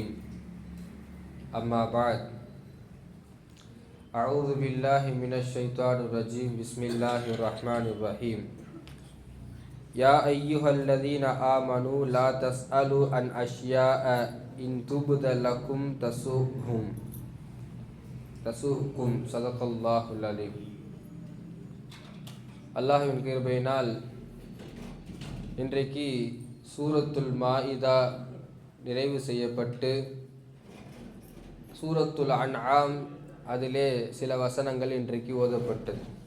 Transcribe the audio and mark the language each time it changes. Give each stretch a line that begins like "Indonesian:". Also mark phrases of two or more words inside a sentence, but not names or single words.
Arabic: أما بعد، أعوذ بالله من الشيطان الرجيم. بسم الله الرحمن الرحيم. يا أيها الذين آمنوا لا تسألوا عن أشياء إن تبد لكم تسؤكم. صدق الله العليم.
Tamil: அல்லாஹ்வின் கிருபையினால் இன்றைக்கு சூரத்துல் மாஇதா நிறைவு செய்யப்பட்டு சூரத்துல் அன்ஆம் அதிலே சில வசனங்கள் இன்றைக்கு ஓதப்பட்டது.